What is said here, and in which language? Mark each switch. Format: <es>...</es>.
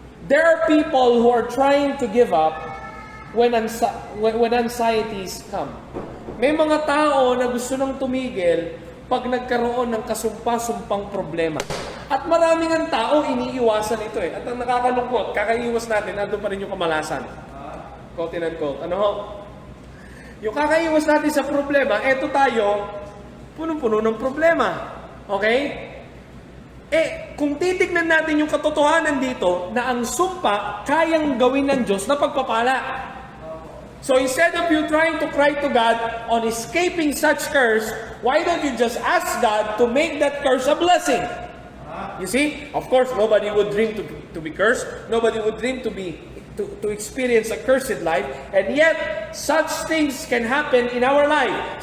<en>There are people who are trying to give up when anxieties come.</en> <tl>May mga tao na gusto nang tumigil pag nagkaroon ng kasumpa-sumpang problema. At maraming ang tao iniiwasan ito eh. At ang nakakalungkot, kakaiwas natin, nandun pa rin yung kamalasan.</tl> <en>Quote and quote.</en> <tl>Yung kakaiwas natin sa problema, eto tayo, punong-puno ng problema. Okay? Kung titignan natin yung katotohanan dito, na ang sumpa, kayang gawin ng Diyos na pagpapala.</tl> <en>So instead of you trying to cry to God on escaping such curse, why don't you just ask God to make that curse a blessing? You see, of course, nobody would dream to be cursed. Nobody would dream to experience a cursed life. And yet, such things can happen in our life.</en>